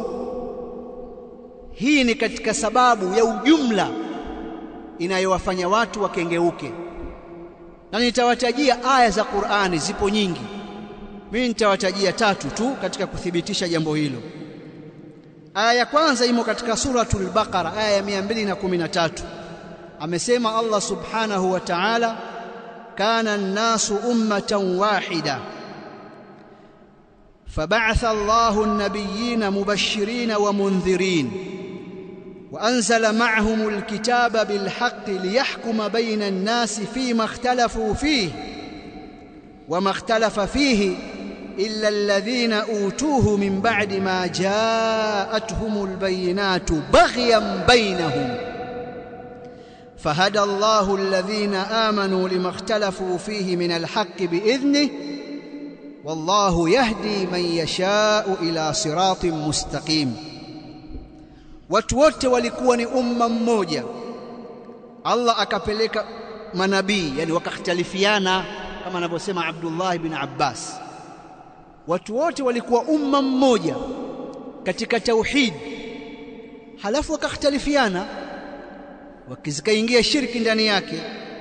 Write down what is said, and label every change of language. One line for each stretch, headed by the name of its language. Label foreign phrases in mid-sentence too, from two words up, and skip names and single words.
Swahili: Hii ni katika sababu ya ujumla inayowafanya watu wakengeuke, na nitawatajia aya za Qur'ani, zipo nyingi. Mimi nitawatajia tatu tu katika kuthibitisha jambo hilo. Aya ya kwanza imo katika suratul Baqara, aya ya 213.
Arabic: Amesema الله سبحانه وتعالى كان الناس أمة واحدة فبعث الله النبيين مبشرين و منذرين وأنزل معهم الكتاب بالحق ليحكم بين الناس فيما اختلفوا فيه وما اختلف فيه إلا الذين أوتوه من بعد ما جاءتهم البينات بغيا بينهم فهدى الله الذين آمنوا لما اختلفوا فيه من الحق بإذنه والله يهدي من يشاء إلى صراط مستقيم.
Swahili: Watu wote walikuwa ni umma mmoja, Allah akapeleka manabii, yani wakakhtalifiana kama anavyosema Abdullah ibn Abbas. Watu wote walikuwa umma mmoja katika tauhid, halafu wakakhtalifiana, wakizikaingia shirki ndani yake.